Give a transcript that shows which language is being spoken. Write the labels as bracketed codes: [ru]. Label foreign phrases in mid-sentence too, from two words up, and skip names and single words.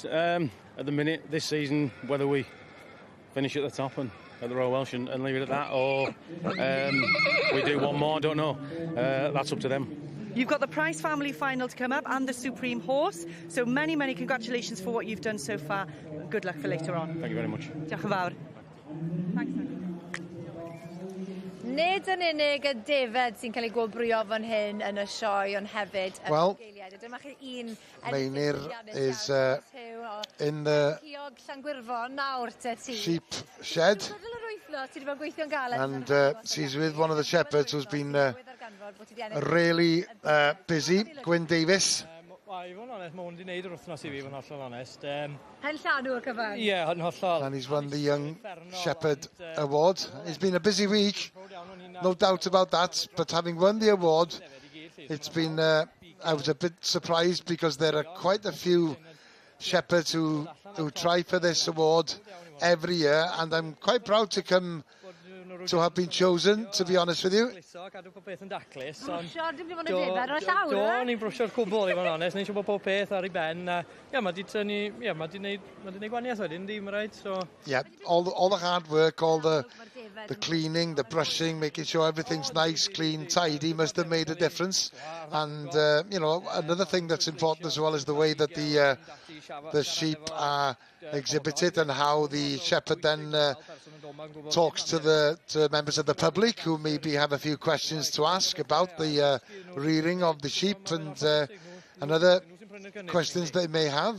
[en] At the minute, this season, whether we finish at the top and at the Royal Welsh and leave it at that, or we do one more, I don't know. That's up to them. You've got the Prize Family Final to come up and the Supreme Horse. So many, many congratulations for what you've done so far. Good luck for later on. Thank you very much. [cy] Diolch yn fawr. Nid yn unig y defed sy'n cael ei gwobrwyo fan hyn yn y sioe, ond hefyd y geiliad. Dyma chi un [en] Meinir is in the sheep shed, and she's with one of the shepherds who's been really busy, Gwyn Davies. [cy] I fod yn onest, mae hwn wedi gwneud yr wythnos I fi, fod yn hollol onest. Pen llanw y cyfan. Ie, yn hollol. [en] And he's won the Young Shepherd Award. It's been a busy week, no doubt about that, but having won the award, it's been, I was a bit surprised because there are quite a few shepherds who try for this award every year, and I'm quite proud to have been chosen, to be honest with you. [cy] Ni'n brwsio'r cwbl, I fod yn onest. Ni'n siŵr bod pob peth ar ei ben. Ie, mae wedi gwneud gwaniaeth wedyn, dim rhaid. [en] Yeah, all the hard work, all the cleaning, the brushing, making sure everything's nice, clean, tidy must have made a difference. And, you know, another thing that's important as well is the way that the sheep are exhibited and how the shepherd then talks to members of the public who maybe have a few questions to ask about the rearing of the sheep and other questions they may have.